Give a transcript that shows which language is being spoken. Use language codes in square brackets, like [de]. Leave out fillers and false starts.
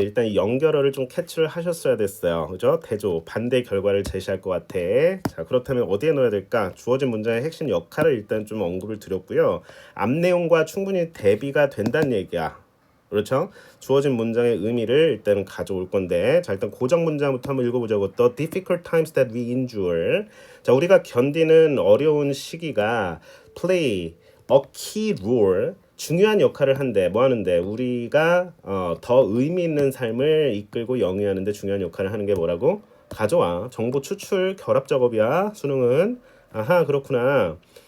[ko] 일단 이 연결어를 좀 캐치를 하셨어야 됐어요. 그죠? 대조, 반대 결과를 제시할 것 같아. 자, 그렇다면 어디에 넣어야 될까? 주어진 문장의 핵심 역할을 일단 좀 언급을 드렸고요. 앞 내용과 충분히 대비가 된다는 얘기야. 그렇죠? 주어진 문장의 의미를 일단 가져올 건데, 자, 일단 고정 문장부터 한번 읽어보자고. [en] The difficult times that we endure. [ko] 자, 우리가 견디는 어려운 시기가 [en] play a key role. [ko] 중요한 역할을 한대. 뭐 하는데? 우리가 더 의미 있는 삶을 이끌고 영위하는데 중요한 역할을 하는 게 뭐라고? 가져와. 정보 추출 결합 작업이야. 수능은. 아하, 그렇구나.